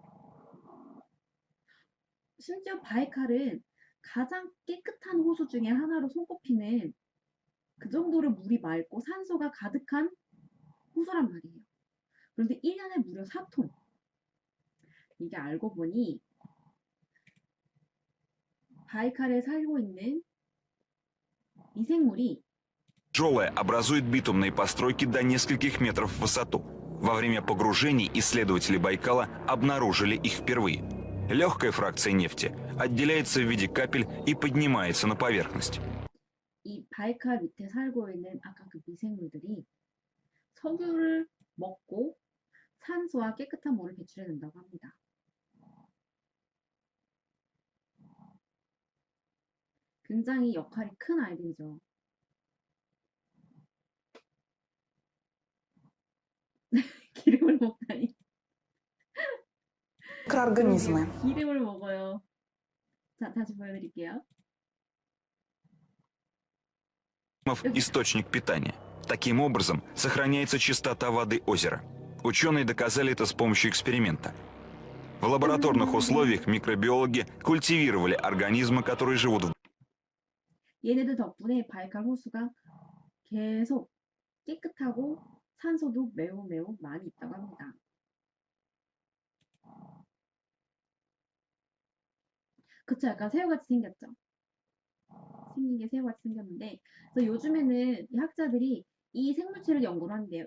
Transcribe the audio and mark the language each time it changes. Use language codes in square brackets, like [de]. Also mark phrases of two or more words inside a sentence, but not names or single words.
[ko] 심지어 바이칼은 가장 깨끗한 호수 중에 하나로 손꼽히는 그 정도로 물이 맑고 산소가 가득한 호수란 말이에요. 그런데 1년에 무려 4톤. 이게 알고 보니 바이칼에 살고 있는 미생물이 [ru] Тяжелая образует битумные постройки до нескольких метров в высоту. Во время погружений исследователи Байкала обнаружили их впервые. Легкая фракция нефти отделяется в виде капель и поднимается на поверхность. [ko] 이 바이칼 밑에 살고 있는 아까 그 미생물들이 석유를 먹고 산소와 깨끗한 물을 배출해낸다고 합니다. 굉장히 역할이 큰 아이들이죠. 기름을 먹다니. [ru] Микроорганизмы. [ko] 기름을 먹어요. 자, 다시 보여드릴게요. [ru] Источник питания. Таким образом, сохраняется чистота воды озера. Ученые доказали это с помощью эксперимента. В лабораторных условиях микробиологи культивировали организмы, которые живут в [ko] 얘네들 덕분에 바이칼 호수가 계속 깨끗하고 산소도 매우 많이 있다고 합니다. 그쵸, 약간 새우같이 생겼죠? 생긴 게 새우같이 생겼는데, 그래서 요즘에는 이 학자들이 이 생물체를 연구를 한대요.